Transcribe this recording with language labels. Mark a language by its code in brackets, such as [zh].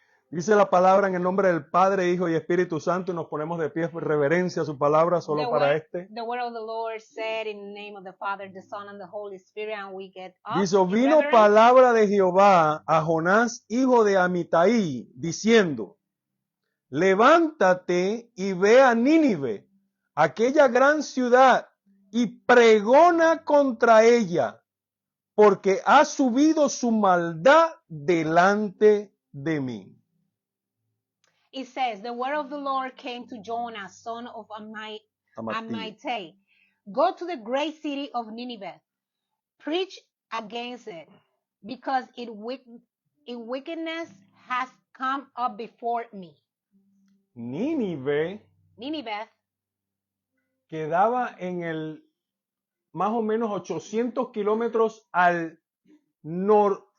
[es] Dice la palabra en el nombre del Padre, Hijo y Espíritu Santo, y nos ponemos de pie en reverencia a su palabra solo para este. [en] The word of the Lord said in the name of the Father, the Son, and the Holy Spirit, and we get up. [es] Dice: vino palabra de Jehová a Jonás, hijo de Amitai, diciendo: levántate y ve a Nínive, aquella gran ciudad, y pregona contra ella, porque ha subido su maldad delante de mí. [en] It says, the word of the Lord came to Jonah, son of Amittai. Go to the great city of Nineveh. Preach against it, because its wickedness has come up before me. [es] Nínive quedaba en el más o menos 800 kilómetros al noreste.